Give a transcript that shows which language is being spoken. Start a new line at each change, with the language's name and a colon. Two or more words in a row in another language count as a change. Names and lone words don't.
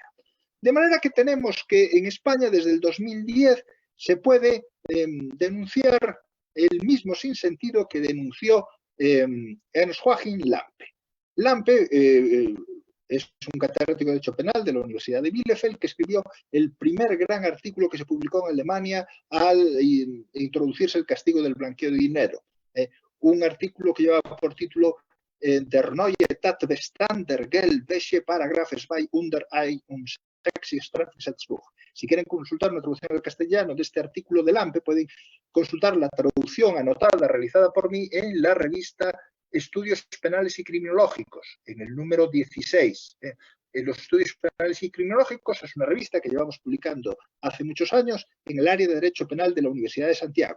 Spanish: De manera que tenemos que en España desde el 2010 se puede denunciar el mismo sinsentido que denunció Ernst Joachim Lampe. Lampe es un catedrático de Derecho Penal de la Universidad de Bielefeld que escribió el primer gran artículo que se publicó en Alemania al introducirse el castigo del blanqueo de dinero. Un artículo que llevaba por título Der neue Tatbestand der Geldwäsche Paragraph 2 unter ein Strafgesetzbuch. Si quieren consultar una traducción al castellano de este artículo de Lampe, pueden consultar la traducción anotada realizada por mí en la revista Estudios Penales y Criminológicos, en el número 16. Los Estudios Penales y Criminológicos es una revista que llevamos publicando hace muchos años en el área de Derecho Penal de la Universidad de Santiago.